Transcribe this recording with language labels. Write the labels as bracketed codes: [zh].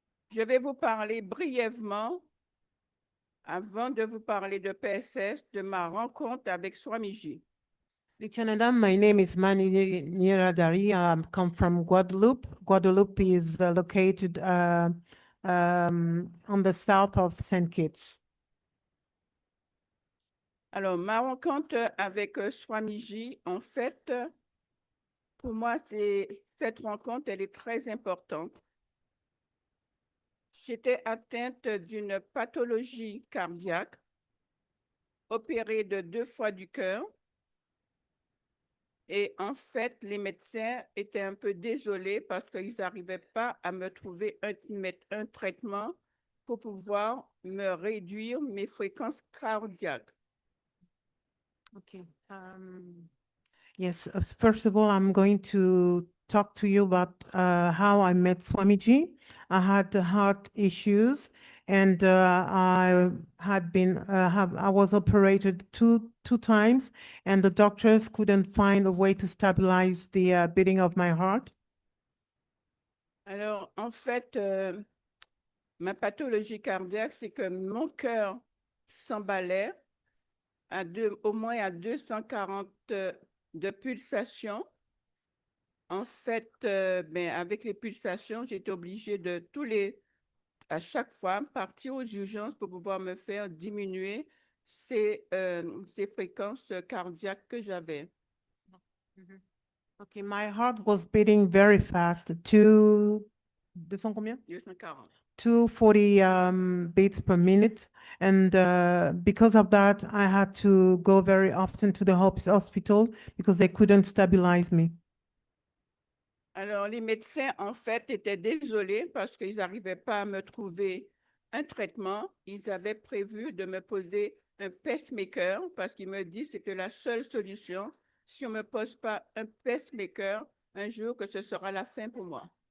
[fr] Je vais vous parler brièvement, avant de vous parler de PSS, de ma rencontre avec Swamiji. [en] Nithyananda, my name is Mani Niradhari. I come from Guadeloupe. Guadeloupe is located on the south of St. Kitts. [fr] Alors, ma rencontre avec Swamiji, en fait, pour moi, cette rencontre, elle est très importante. J'étais atteinte d'une pathologie cardiaque, opérée de 2 fois du cœur. Et en fait, les médecins étaient un peu désolés parce qu'ils n'arrivaient pas à me trouver un traitement pour pouvoir me réduire mes fréquences cardiaques. [en] Okay. Yes, first of all, I'm going to talk to you about how I met Swamiji. I had heart issues, and I had been I was operated two times, and the doctors couldn't find a way to stabilize the beating of my heart. [fr] Alors, en fait, ma pathologie cardiaque, c'est que mon cœur s'emballait au moins à 240 de pulsations. En fait, avec les pulsations, j'étais obligée de à chaque fois, partir aux urgences pour pouvoir me faire diminuer ces fréquences cardiaques que j'avais. [en] Okay, my heart was beating very fast. 240 beats per minute, and because of that, I had to go very often to the hospital because they couldn't stabilize me. [fr] Alors, les médecins, en fait, étaient désolés parce qu'ils n'arrivaient pas à me trouver un traitement, ils avaient prévu de me poser un pacemaker parce qu'ils me disent que c'était la seule solution. Si on ne me pose pas un pacemaker, un jour que ce sera la fin pour moi.